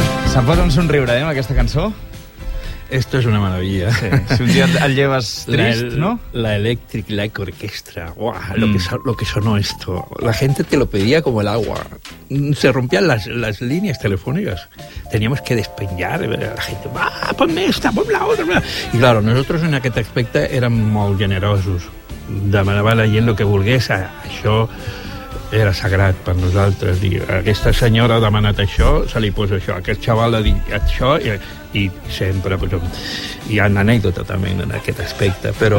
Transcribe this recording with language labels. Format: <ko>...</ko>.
<ca>Se'n posa un somriure, amb aquesta cançó?</ca> <es>Esto es una maravilla.</es> <ca>Sí. Si un dia el lleves trist, la, no?</ca> <es>La Electric Light Orchestra. Uah, lo que sonó esto. La gente te lo pedía como el agua. Se rompían las líneas telefónicas. Teníamos que despeñar. La gente, ponme esta, ponme la otra. Y claro, nosotros</es> <ca>en aquest aspecte érem molt generosos. Demanava la gent lo que volgués. Això era sagrat per nosaltres. Dir, aquesta senyora ha demanat això, se li posa això. Aquest xaval ha dit això... I sempre, però, hi ha anècdota també en aquest aspecte, però...</ca>